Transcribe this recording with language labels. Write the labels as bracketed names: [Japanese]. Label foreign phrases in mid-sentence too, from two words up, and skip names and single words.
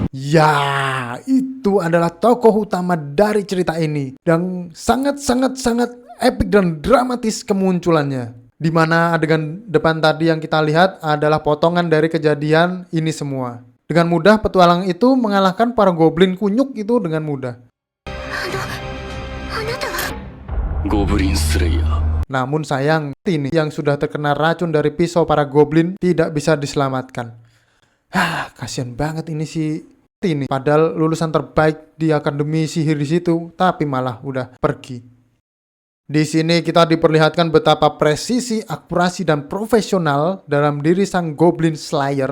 [Indonesian] Ya, itu adalah tokoh utama dari cerita ini dan sangat epic dan dramatis kemunculannya. Di mana adegan depan tadi yang kita lihat adalah potongan dari kejadian ini semua. Dengan mudah petualang itu mengalahkan para goblin kunyuk itu dengan mudah. [Japanese] あなたは Goblin Slayer. [Indonesian] Namun sayang, ini yang sudah terkena racun dari pisau para goblin tidak bisa diselamatkan. Kasian banget ini si ini. Padahal lulusan terbaik di akademi sihir di situ, tapi malah udah pergi. Di sini kita diperlihatkan betapa presisi, akurasi, dan profesional dalam diri sang Goblin Slayer.